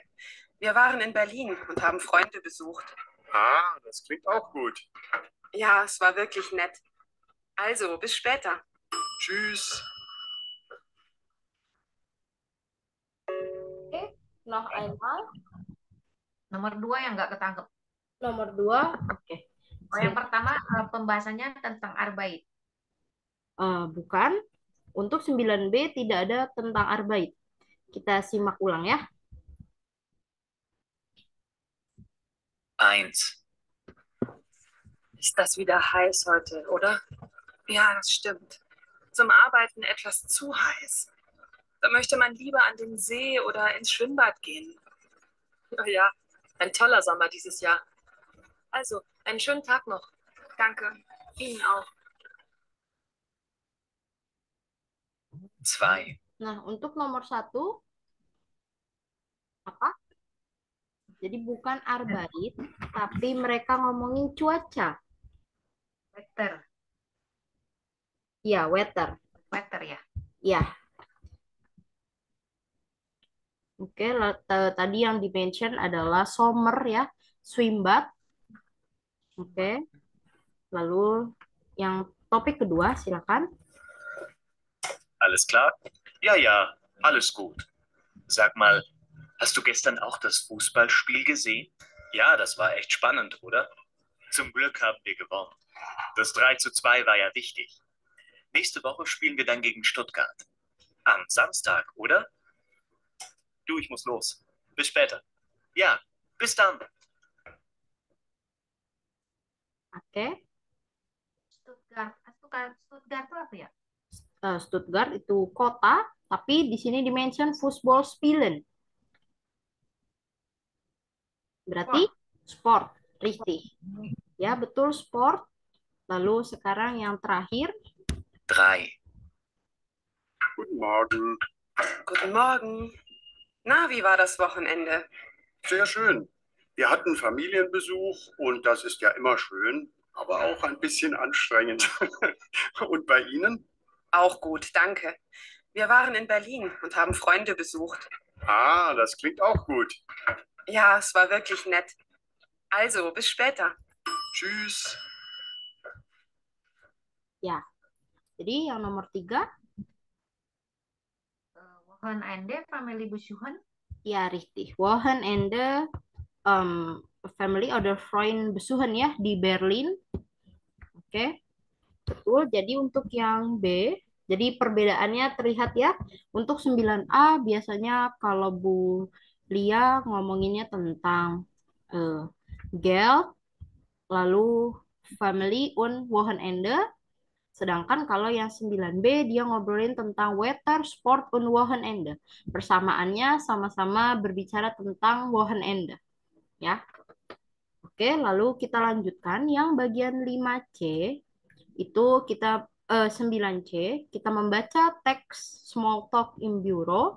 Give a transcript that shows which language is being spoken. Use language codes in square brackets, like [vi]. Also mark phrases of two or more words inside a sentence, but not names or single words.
[de] Wir waren in Berlin und haben Freunde besucht. Ah, das klingt auch gut. Ja, es war wirklich nett. Also, bis später. Tschüss. Oke, noch einmal. [id] Nomor 2 yang nggak ketangkep. Nomor 2. Oke. Oh, yang pertama pembahasannya tentang Arbeit. Bukan. Untuk 9B tidak ada tentang Arbeit. Kita simak ulang ya. 1. [de] Ist das wieder heiß heute, oder? Ja, das stimmt. Zum Arbeiten etwas zu heiß. Da möchte man lieber an den See oder ins Schwimmbad gehen. Ja, ein toller Sommer dieses Jahr. Also, einen schönen Tag noch. Danke. Ihnen auch. 2. [id] Nah, untuk nomor 1, apa? Jadi bukan Arbeit, tapi mereka ngomongin cuaca. Weather. Ya, weather. Weather ya. Ya. Oke, tadi yang di-mention adalah summer ya, [en] swim bath. [id] Oke. Lalu yang topik kedua, silakan. [de] Alles klar? Ja, ja, alles gut. Sag mal, hast du gestern auch das Fußballspiel gesehen? Ja, das war echt spannend, oder? Zum Glück haben wir gewonnen. Das 3:2 war ja wichtig. Nächste Woche spielen wir dann gegen Stuttgart. Am Samstag, oder? Du, ich muss los. Bis später. Ja, bis dann. [id] Oke. Stuttgart. Stuttgart itu apa ya? Stuttgart itu kota, tapi di sini di-mention football spielen. Berarti sport, richtig. Ya, betul sport. Lalu sekarang yang terakhir. 3. [de] Guten Morgen. Guten Morgen. Na, wie war das Wochenende? Sehr schön. Wir hatten Familienbesuch und das ist ja immer schön, aber auch ein bisschen anstrengend. Und bei Ihnen? Auch gut, danke. Wir waren in Berlin und haben Freunde besucht. Ah, das klingt auch gut. Ja, es war wirklich nett. Also, bis später. Tschüss. [id] Ya, jadi yang nomor 3. [de] Wochenende, Family besuchen. Ya, richtig. Wochenende, family oder Freund besuchen [id] ya di [de] Berlin. [id] Oke, betul. Jadi untuk yang B, jadi perbedaannya terlihat ya. Untuk 9A biasanya kalau Bu Lia ngomonginnya tentang Geld, lalu family [de] und Wochenende. [id] Sedangkan kalau yang 9B dia ngobrolin tentang weather, [de] sport, und Wochenende. [id] Persamaannya sama-sama berbicara tentang Wochenende. Ya. Oke, lalu kita lanjutkan yang bagian 5C itu kita 9C kita membaca teks [en] small talk in bureau.